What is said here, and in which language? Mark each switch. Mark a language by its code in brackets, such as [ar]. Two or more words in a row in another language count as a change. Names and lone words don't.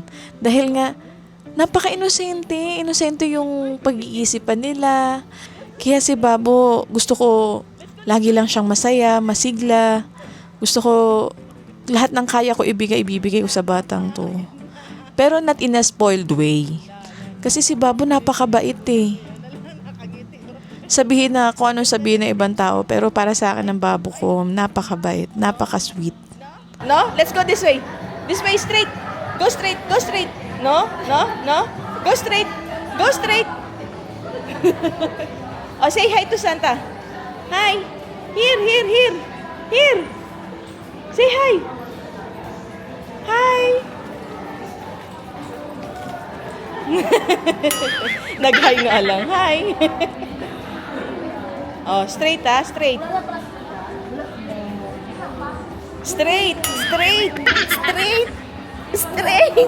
[tl] Dahil nga, napaka-inosente. Inosente yung pag-iisipan nila. Kaya si Babu, gusto ko lagi lang siyang masaya, masigla. Gusto ko lahat ng kaya ko ibibigay ko sa batang to. [en] Pero not in a spoiled way. [tl] Kasi si Babu napakabait eh. Sabihin na kung anong sabihin ng ibang tao, pero para sa akin ang Babu ko, napakabait, napaka-sweet. [en] No? Let's go this way. This way, straight. Go straight. Go straight. No? No? No? Go straight. Go straight. Oh, say hi to Santa. Hi. Here, here, here. Here. Say hi. [tl] Hi. Nag-hi nga lang. Hi. [en] Oh, straight ah, straight. Straight, straight, straight, straight.